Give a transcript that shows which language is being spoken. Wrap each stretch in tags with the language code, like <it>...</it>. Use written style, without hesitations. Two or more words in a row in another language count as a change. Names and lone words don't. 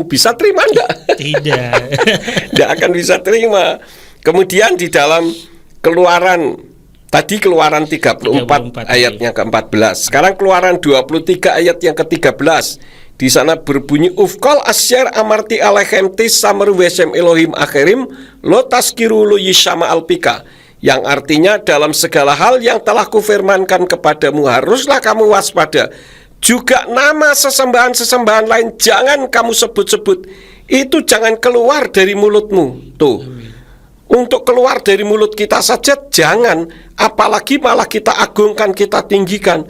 <id>Bisa terima enggak? Tidak. Enggak akan bisa terima. Kemudian di dalam Keluaran, tadi Keluaran 34 ayatnya ke-14. Sekarang Keluaran 23 ayat yang ke-13. Di sana berbunyi</id> <he>ובכל אשר אמרתי אליכם תשמרו ושם אלהים אחרים לא תזכירו לא ישמע על פיך,</he> <id>yang artinya dalam segala hal yang telah kufirmankan kepadamu haruslah kamu waspada. Juga nama sesembahan-sesembahan lain jangan kamu sebut-sebut. Itu jangan keluar dari mulutmu. Tuh. Untuk keluar dari mulut kita saja jangan, apalagi malah kita agungkan, kita tinggikan.</id>